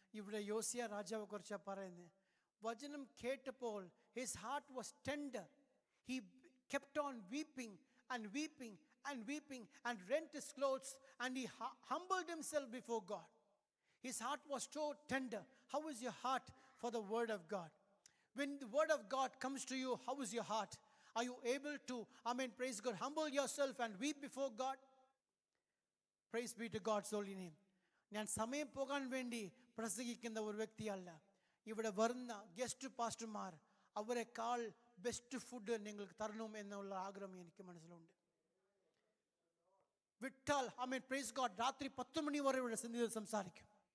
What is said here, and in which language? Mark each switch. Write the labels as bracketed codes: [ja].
[ml] ഇവിടെ യോസിയ രാജാവെ കുറിച്ചാണ് പറയുന്നത്. വചനം കേട്ടപ്പോൾ [en] his heart was tender. He kept on weeping and weeping and weeping and rent his clothes, and he humbled himself before God. His heart was so tender. How is your heart for the word of God? When the word of God comes to you, how is your heart? Are you able to, praise God, humble yourself and weep before God? Praise be to God's holy name. [ml] ഞാൻ സമയം പോകാൻ വേണ്ടി പ്രസംഗിക്കുന്ന ഒരു വ്യക്തിയല്ല. ഇവിടെ വരുന്ന guest പാസ്റ്റർമാർ അവരെക്കാൾ ബെസ്റ്റ് ഫുഡ് നിങ്ങൾക്ക് തരണം എന്നുള്ള ആഗ്രഹം എനിക്ക് മനസ്സിലുണ്ട്. വിട്ടാൽ [en] praise God [ml] രാത്രി 10 മണി വരെ ഇവിടെ സന്നിധിയിൽ സംസാരിക്കും.